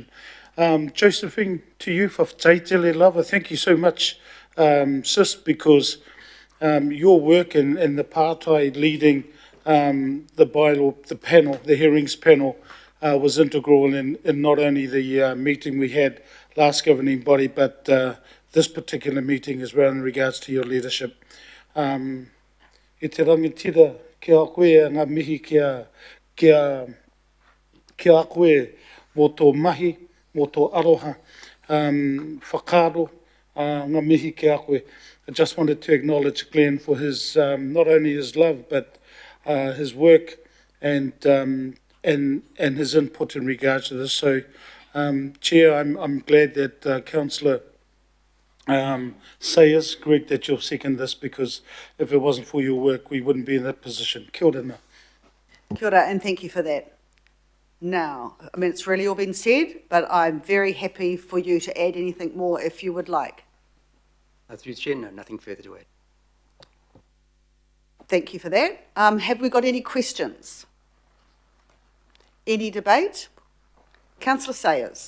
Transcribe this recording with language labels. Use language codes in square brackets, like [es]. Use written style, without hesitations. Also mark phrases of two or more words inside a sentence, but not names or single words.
[en] Josephine, to you for Taitele Lava, thank you so much, sis, because your work and the partai leading the bylaw, the panel, the hearings panel, was integral in not only the meeting we had last governing body, but this particular meeting as well in regards to your leadership. [mi] E te rangatira ki a koe ngā mihi ki a koe mō tō mahi, mō tō aroha, whakaro, ngā mihi ki a koe. [en] I just wanted to acknowledge Glenn for his, not only his love, but his work and his input in regards to this. So, Chair, I'm glad that Councillor Sayers, Greg, that you'll second this, because if it wasn't for your work, we wouldn't be in that position. [mi] Kia ora. Kia ora, [en] and thank you for that. Now, I mean, it's really all been said, but I'm very happy for you to add anything more if you would like. Through the chair, no, nothing further to add. Thank you for that. Have we got any questions? Any debate? Councillor Sayers.